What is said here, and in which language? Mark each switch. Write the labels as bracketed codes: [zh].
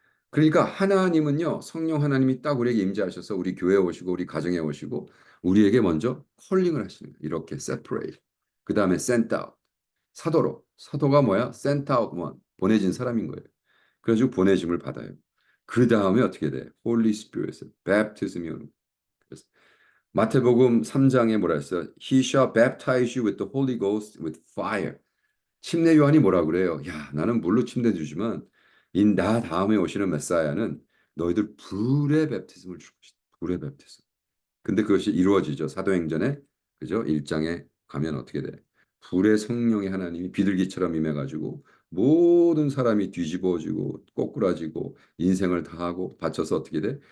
[ko] 그러니까 하나님은요, 성령 하나님이 딱 우리에게 임재하셔서 우리 교회에 오시고 우리 가정에 오시고 우리에게 먼저 콜링을 하시는 거예요. 이렇게 separate. 그 다음에 sent out. 사도가 뭐야? sent out one. 보내진 사람인 거예요. 그래가지고 보내짐을 받아요. 그 다음에 어떻게 돼? Holy Spirit, baptism이 오는 거예요. 그래서 마태복음 3장에 뭐라 했어요? [en] He shall baptize you with the Holy Ghost with fire. [ko] 침례 요한이 뭐라 그래요? 야, 나는 물로 침례 주지만 나 다음에 오시는 메사야는 너희들 불의 베프티즘을 줄 것이다. 불의 베프티즘. 근데 그것이 이루어지죠. 사도행전에 그죠? 1장에 가면 어떻게 돼? 불의 성령의 하나님이 비둘기처럼 임해가지고 모든 사람이 뒤집어지고 꼬꾸라지고 인생을 다하고 바쳐서 어떻게 돼?